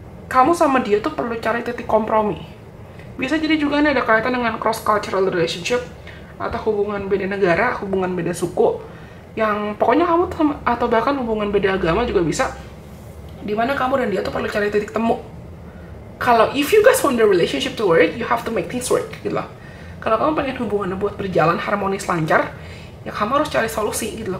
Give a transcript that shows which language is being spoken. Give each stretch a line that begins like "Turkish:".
Indonesian: Kamu sama dia tuh perlu cari titik kompromi. Bisa jadi juga ini ada kaitan dengan cross-cultural relationship, atau hubungan beda negara, hubungan beda suku, yang pokoknya kamu atau bahkan hubungan beda agama juga bisa, dimana kamu dan dia tuh perlu cari titik temu.
English: Kalau if you guys want the relationship to work, you have to make things work,
Indonesian: gitu loh. Kalau kamu pengen hubungannya buat berjalan harmonis lancar, ya kamu harus cari solusi, gitu loh.